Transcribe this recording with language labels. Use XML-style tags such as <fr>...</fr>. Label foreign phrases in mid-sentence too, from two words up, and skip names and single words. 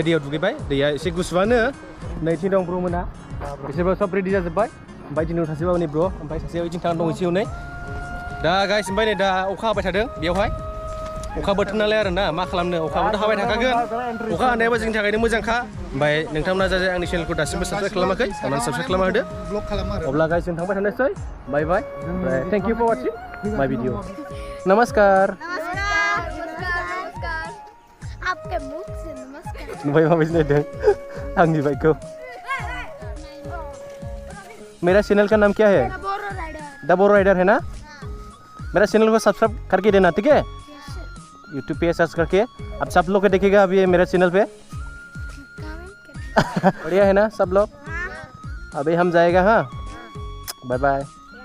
<brx>दैयाव दुगैबाय दैया एसे गुसुआनो नैथिं दं ब्रमोना बिसोरबो सब रेडि जाजोब्बाय ओमफ्राय दिनै सासेबा नै ब्र ओमफ्राय सासेयाव बिथिं थांना दं एसे हनै दा गाइस ओमफ्राय नै दा अखा हाबाय थादों बेयावहाय अखा बोथोर नालाय आरोना मा खालामनो अखाबोथ' हाबाय थाखागोन अखा हानायाबो जोंनि थाखायनो मोजांखा ओमफ्राय नोंथांमोना जाय आंनि चेनेलखौ दासिमबो साबसक्राइब खालामाखै अननानै साबसक्राइब खालामना होदो अब्ला गाइस जों थांबाय थानोसै बाय बाय ओमफ्राय</brx> <en>thank you for watching my video</en> <brx>नमस्कार</brx> <hi>आपके मुख से नमस्कार</hi> <brx>नुबाय माबायदि नायदों आंनि बाइकखौ</brx> <hi>मेरा चैनल का नाम क्या है द बोरो राइडर है ना मेरा चैनल को सब्सक्राइब करके देना ठीक है यूट्यूब पे सर्च करके अब सब लोग देखेगा अभी मेरे चैनल पे बढ़िया है ना सब लोग अभी हम जाएगा हाँ</hi> <en>bye bye</en>